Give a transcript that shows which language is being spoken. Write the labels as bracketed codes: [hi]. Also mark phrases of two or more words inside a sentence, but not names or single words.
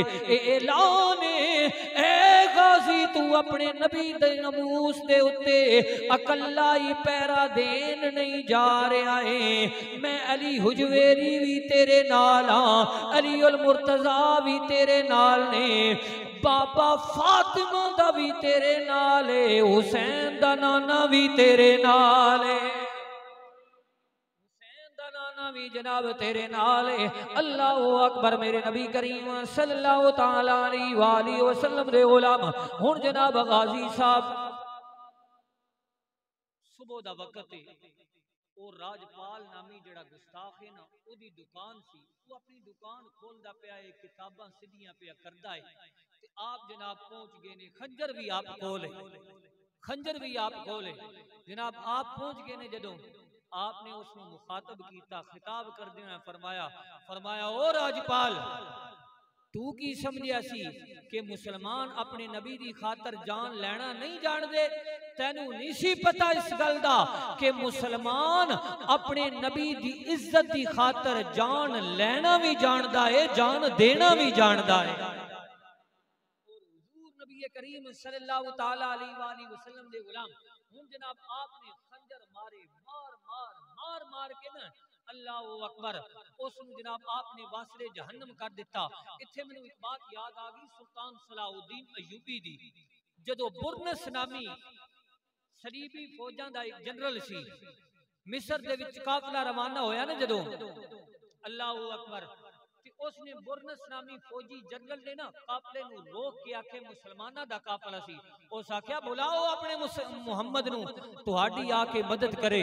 [pa] اعلان اے غازی تو اپنے نبی دے ناموس دے اتے اکلا ہی پہرا دین نہیں جا رہا ہے، میں علی ہجویری بھی تیرے نال ہاں، علی المرتضیٰ بھی تیرے نال نے، بابا فاطمہ دا بھی تیرے نال ہے، حسین دا نانا بھی تیرے نال ہے، بھی جناب تیرے نال ہے, हुसैन दा नाना भी तेरे नाल है, भी जनाब तेरे नाल है। [ar] الله أكبر [pa] میرے نبی کریم [ar] صلى الله تعالى عليه وسلم [pa] دے غلام ہن جناب غازی صاحب صبح دا وقت ہے، وہ راجپال نامی جیہڑا گستاخ ہے نا اودی دکان سی، وہ اپنی دکان کھولدا پیا ہے، کتاباں سیدھیاں پیا کردا ہے تے آپ جناب پہنچ گئے نے، خنجر بھی آپ کول ہے، خنجر بھی آپ کول ہے جناب. آپ پہنچ گئے نے جدوں آپ نے اس کو مخاطب کیا، خطاب کر دیا، فرمایا او راجپال، تو کی سمجھیا سی کہ [ur] مسلمان اپنے نبی کی خاطر جان لینا نہیں جانتے? [pa] تینوں نہیں سی پتا اس گل دا [ur] کہ مسلمان اپنے نبی کی عزت کی خاطر جان لینا بھی جانتا ہے، جان دینا بھی جانتا ہے. [pa] نبی کریم [ar] صلى الله تعالى عليه وسلم [pa] دے غلام ہن جناب آپ نے خنجر مارے، مار مار کے نا [ar] الله أكبر [pa] اسنوں جناب آپ نے واصلِ جہنم کر دتا. ایتھے مینوں ایک بات یاد آ گئی سلطان صلاح الدین ایوبی دی. جدوں برنس نامی صلیبی فوجاں دا ایک جنرل سی، مصر دے وچ قافلہ روانہ ہویا نا جدوں, [ar] الله أكبر, [pa] اس نے برنس نامی فوجی جنرل نے نا قافلے نوں روک کے آکھے مسلماناں دا قافلہ سی، اس آکھیا بلاؤ اپنے محمد نوں تہاڈی آکے مدد کرے.